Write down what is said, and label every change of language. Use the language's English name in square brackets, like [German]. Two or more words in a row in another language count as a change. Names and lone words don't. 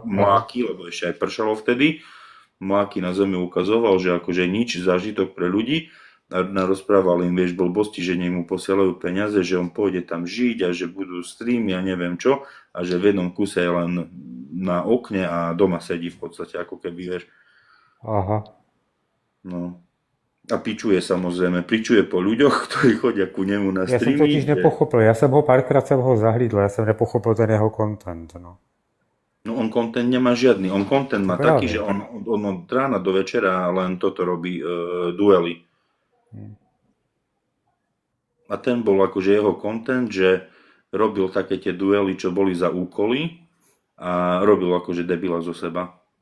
[Slovak] mláky, lebo ešte aj pršalo vtedy, mláky na zemi ukazoval, že akože nič zážitok pre ľudí a rozprával im, vieš, blbosti, že nech mu posielajú peniaze, že on pôjde tam žiť a že budú streamy a neviem čo a že v jednom kuse je len na okne a doma sedí v podstate, ako keby, vieš, Aha. no. A pičuje samozrejme, pičuje po ľuďoch, ktorí chodia ku nemu na [Czech] Já jsem [Slovak] streamy. [Czech] totiž nepochopil, párkrát jsem ho zahlídl, já jsem nepochopil ten jeho content, no. [Slovak] No on content nemá žiadny, on content má Práve. taký, že on od rána do večera len toto robí, duely. A ten bol akože jeho content, že robil také tie duely, čo boli za úkoly a robil akože debila zo seba.